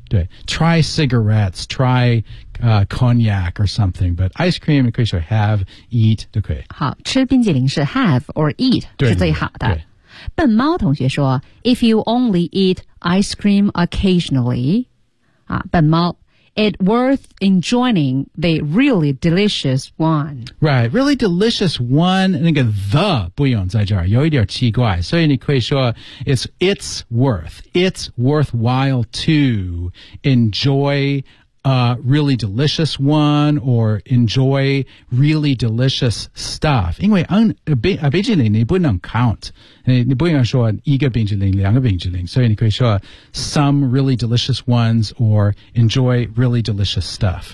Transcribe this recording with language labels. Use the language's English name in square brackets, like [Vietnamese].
[English] 对 try cigarettes, try、cognac or something, but ice cream [Chinese] 可以说 [English] have, eat [Chinese] 都可以。好吃冰激凌是 [English] have or eat [Chinese] 对是最好的。笨猫同学说 [English] if you only eat ice cream occasionally,、笨猫It's worth enjoying the really delicious one. Right, really delicious one. [Chinese] 那个 the 不用在这儿，有一点奇怪。所以你可以说 [English] it's worthwhile to enjoy a really delicious one or enjoy really delicious stuff. [Chinese] 因为冰淇淋你不能 count. 你不用说一个冰淇淋两个冰淇淋所以你可以说 [English] some really delicious ones or enjoy really delicious stuff.